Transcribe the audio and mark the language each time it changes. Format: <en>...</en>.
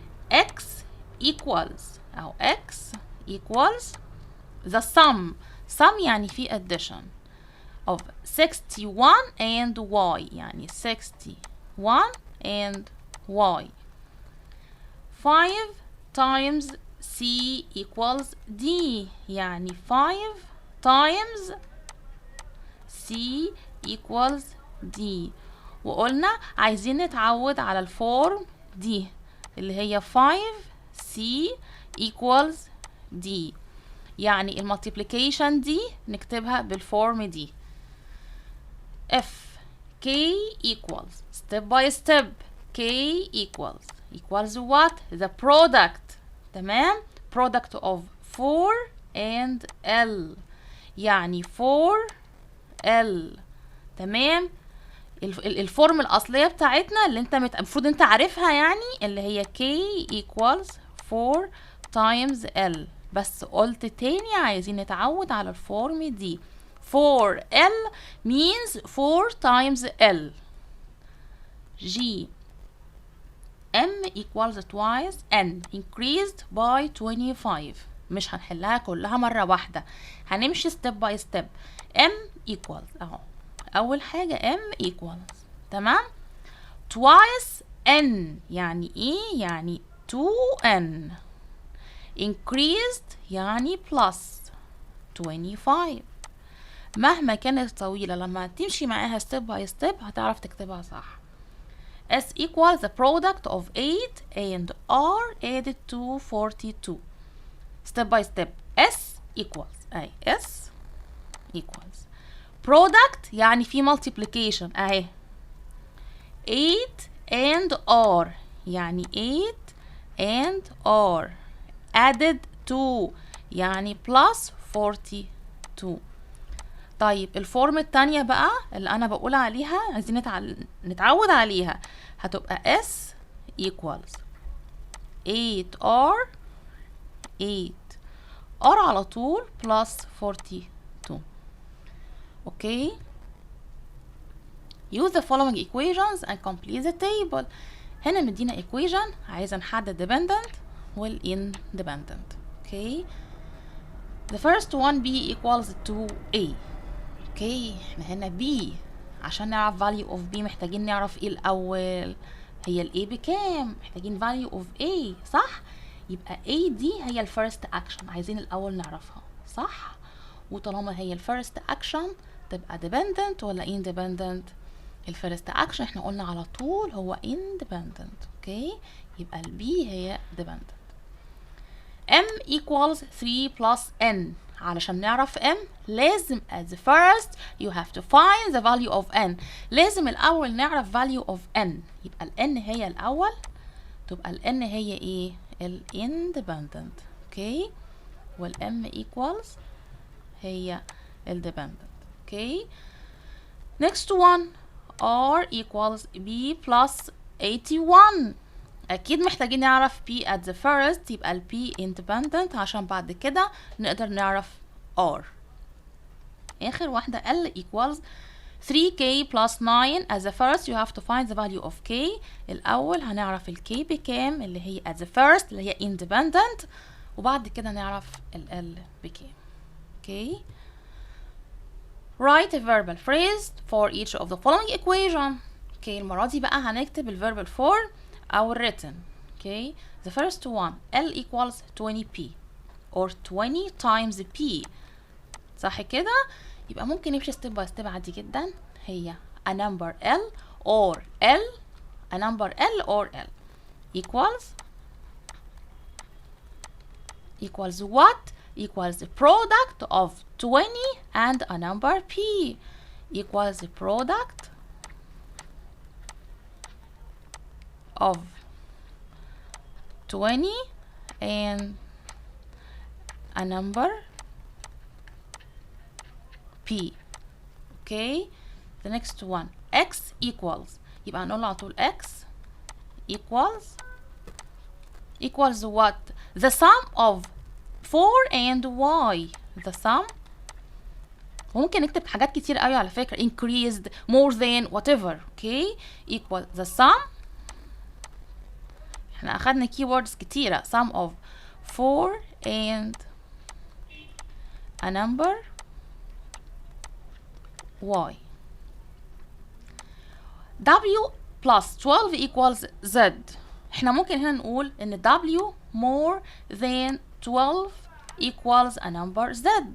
<en>x equals أو x equals the sum يعني في addition of 61 and y يعني 61 and y. 5 times c equals d يعني 5 times c equals d.</en> <ar>وقلنا عايزين نتعود على الفورم دي اللي هي 5c equals d. يعني المالتيبليكيشن دي نكتبها بالفورم دي.</ar> <en>f k equals step by step k equals what? the product. تمام product of 4 and l يعني 4l.</en> <ar>تمام الفورم الأصلية بتاعتنا اللي انت المفروض انت عارفها يعني اللي هي k equals 4 times l. بس قلت تاني عايزين نتعود على الفورم دي.</ar> <en>4l means 4 times l. g m equals twice n increased by 25.</en> <ar>مش هنحلها كلها مرة واحدة هنمشي step by step.</ar> <en>m equals</en> <ar>اهو اول حاجة</ar> <en>m equals تمام twice n يعني ايه يعني 2n increased يعني plus 25.</en> <ar>مهما كانت طويلة لما تمشي معاها step by step هتعرف تكتبها صح.</ar> <en>S equals the product of 8 and R added to 42. Step by step. S equals اهي S equals product يعني في multiplication اهي 8 and R يعني 8 and R added to يعني plus 42.</en> <ar>طيب الفورم التانية بقى اللي أنا بقول عليها عايزين نتعود عليها هتبقى S equals 8R 8 R على طول plus 42.</ar> <en>Okay. Use the following equations and complete the table.</en> <ar>هنا مدينا equation عايزة نحدد dependent وال independent.</ar> <en>Okay. The first one B equals to A. Okay.</en> <ar>احنا هنا B عشان نعرف value of B محتاجين نعرف ايه الأول؟ هي ال A بكام؟ محتاجين value of A صح؟ يبقى A دي هي ال first action عايزين الأول نعرفها صح؟ وطالما هي ال first action تبقى dependent ولا independent؟ ال first action احنا قلنا على طول هو independent. اوكي يبقى ال B هي dependent.</ar> <en>M equals 3 plus N.</en> <ar>علشان نعرف M لازم</ar> <en>at the first you have to find the value of N.</en> <ar>لازم الأول نعرف value of N. يبقى ال N هي الأول تبقى ال N هي ايه؟ ال independent. اوكي وال M equals هي ال dependent.</ar> <en>Okay next one R equals B plus 81.</en> <ar>أكيد محتاجين نعرف P</ar> <en>at the first</en> <ar>يبقى ال P independent عشان بعد كده نقدر نعرف R. آخر واحدة</ar> <en>L equals 3K plus 9. As the first you have to find the value of K.</en> <ar>الأول هنعرف ال K بكام اللي هي</ar> <en>at the first</en> <ar>اللي هي independent وبعد كده نعرف ال L بكام.</ar> <en>Okay. Write a verbal phrase for each of the following equation. Okay.</en> <ar>المرة دي بقى هنكتب ال verbal form أو written.</ar> <en>Okay. The first one L equals 20P or 20 times P.</en> <ar>صح كده؟ يبقى ممكن نمشي step by step عادي جدا.</ar> <en>هي a number L or L a number L or L equals what? Equals the product of 20 and a number P equals the product of 20 and a number P. Okay. The next one X equals</en> <ar>يبقى هنقول على طول</ar> <en>X equals what? The sum of 4 and Y. the sum</en> <ar>ممكن نكتب حاجات كتير قوي على فكرة</ar> <en>increased more than whatever. Okay. equal the sum</en> <ar>احنا اخدنا</ar> <en>keywords</en> <ar>كتيرة</ar> <en>sum of 4 and a number Y. W plus 12 equals Z.</en> <ar>احنا ممكن هنا نقول ان</ar> <en>W more than 12 equals a number Z.</en>